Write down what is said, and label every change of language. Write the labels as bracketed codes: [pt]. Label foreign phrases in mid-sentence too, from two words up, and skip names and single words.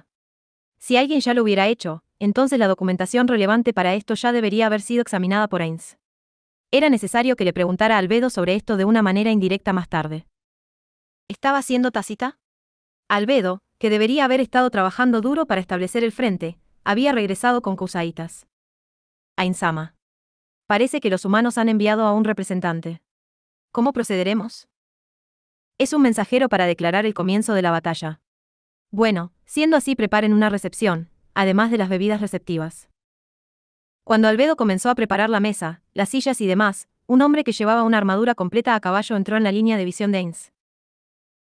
[es] Si alguien ya lo hubiera hecho, entonces la documentación relevante para esto ya debería haber sido examinada por Ainz. Era necesario que le preguntara a Albedo sobre esto de una manera indirecta más tarde. ¿Estaba siendo tácita? Albedo, que debería haber estado trabajando duro para establecer el frente, había regresado con Kusaitas. Ainz-sama. Parece que los humanos han enviado a un representante. ¿Cómo procederemos? Es un mensajero para declarar el comienzo de la batalla. Bueno, siendo así preparen una recepción, además de las bebidas receptivas. Cuando Albedo comenzó a preparar la mesa, las sillas y demás, un hombre que llevaba una armadura completa a caballo entró en la línea de visión de Ainz.